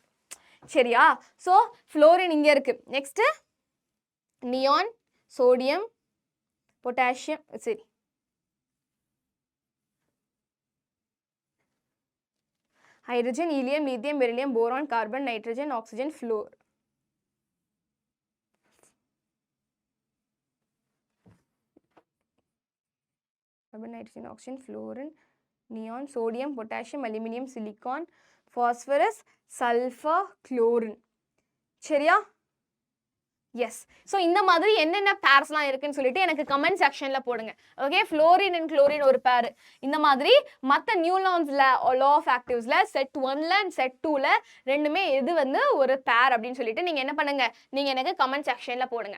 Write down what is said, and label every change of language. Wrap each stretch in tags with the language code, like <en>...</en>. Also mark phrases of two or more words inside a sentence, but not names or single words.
<ta>சரியா. ஸோ ஃப்ளோரின் இங்கே இருக்கு.</ta> <en>next neon, sodium, potassium,</en> <ta>சரி</ta> <en>hydrogen, helium, lithium, beryllium, boron, carbon, nitrogen, oxygen, fluor. Carbon, nitrogen, oxygen, fluorine, neon, sodium, potassium, aluminium, silicon, phosphorus, sulfur, chlorine.</en> <ta>சரியா. எஸ். ஸோ இந்த மாதிரி என்னென்ன பேர்ஸ்லாம் இருக்குன்னு சொல்லிட்டு எனக்கு</ta> <en>comment section</en> <ta>போடுங்க. ஓகே,</ta> <en>fluorine and chlorine</en> <ta>ஒரு பேர். இந்த மாதிரி மற்ற நியூலான்ஸில்</ta> <en>law of octaves set 1 and set 2</en> <ta>ரெண்டுமே எது வந்து ஒரு பேர் அப்படின்னு சொல்லிட்டு நீங்கள் என்ன பண்ணுங்க, நீங்கள் எனக்கு</ta> <en>comment section</en> <ta>போடுங்க.</ta>